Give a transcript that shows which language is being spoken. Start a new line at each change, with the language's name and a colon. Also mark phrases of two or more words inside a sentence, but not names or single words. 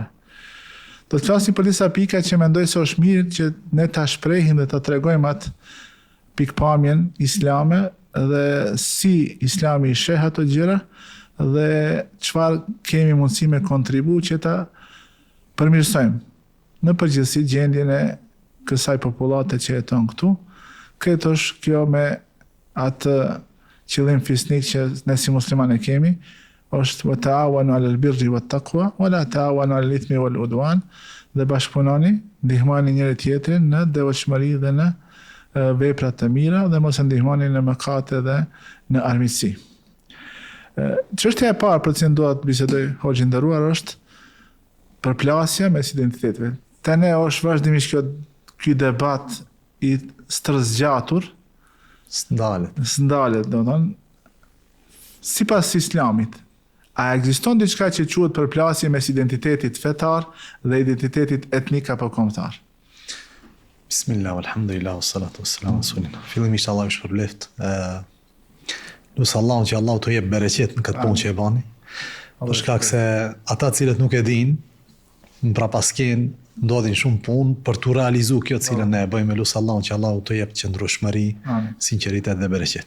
Albanian: Do të flasim për disa pika që mendoj se është mirë që ne ta shprehim dhe ta tregojmë atë pikpamjen islame dhe si Islami i sheh ato gjëra, dhe çfarë kemi mundësi me kontribu që ta përmirësojmë në përgjithësi gjendjen e kësaj popullate që jeton këtu. Këtë është kjo me atë qëllim fisnik që ne si muslimanë kemi, është
Arabic: وتعاونوا على البر والتقوى ولا تعاونوا على الإثم والعدوان,
Albanian: dhe bashkëpunoni, ndihmoni njëri tjetrin në devotshmëri dhe në vepra të mira dhe mos e ndihmoni në mëkate dhe në armiqësi. Çështja e parë për të cilën dua të bisedoj hoxhë nderuar është përplasja mes identiteteve. Te ne është vazhdimisht ky debat i stërzgjatur, s'ndalet, do të thonë, sipas Islamit. A ekziston diçka që quhet përplasje mes identitetit fetar dhe identitetit etnik apo kombëtar?
Arabic: بسم الله الحمد لله والصلاة والسلام على رسول الله.
Albanian: Fillimisht Allah ju shpërbleft. Lusë Allahun që Allah të jep bereqet në këtë punë që e bani. Për shkak se ata cilët nuk e din, në prapasken ndodhin shumë punë për të realizu kjo cilën ne e bëjmë. Lusë Allahun që Allah të jep qëndrueshmëri, sinqeritet dhe bereqet.